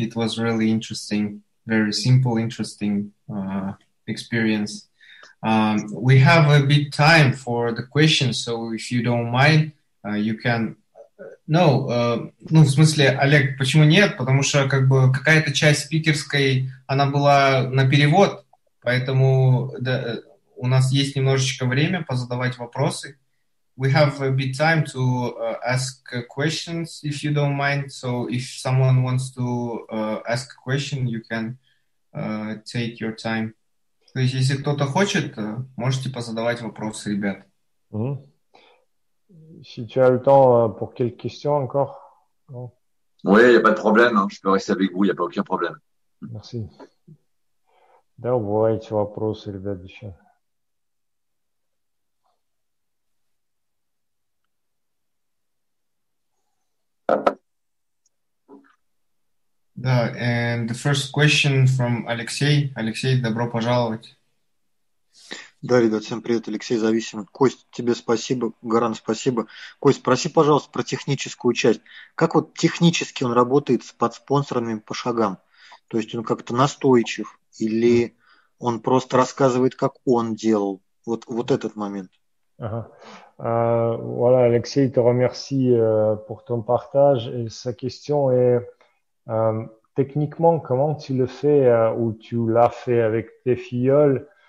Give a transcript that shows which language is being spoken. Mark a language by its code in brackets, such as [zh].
[en] It was really interesting, very simple, interesting experience. We have a bit time for the questions, so if you don't mind, you can... [ru] Ну, в смысле, Олег, почему нет? Потому что как бы какая-то часть спикерской, она была на перевод, поэтому да, у нас есть немножечко время позадавать вопросы. [en] We have a bit time to ask questions, if you don't mind. So if someone wants to ask a question, you can take your time. [ru] То есть, если кто-то хочет, можете позадавать вопросы, ребят. [fr] Si tu as le temps pour quelques questions encore. Non? Oui, il n'y a pas de problème. Hein. Je peux rester avec vous, il n'y a pas aucun problème. Merci. [ru] Да, бывайте вопросы, ребят, еще. [en] Да, and the first question from Алексей. [ru] Алексей, добро пожаловать. Да, ребят, всем привет, Алексей Зависимый. Кость, тебе спасибо, Горан, спасибо. Кость, спроси, пожалуйста, про техническую часть. Как вот технически он работает с подспонсорами по шагам? То есть он как-то настойчив или он просто рассказывает, как он делал? Вот этот момент. [fr] Voilà, Alexei te remercie pour ton partage. Et sa question est, techniquement, comment tu le fais ou tu l'as fait avec tes filleuls?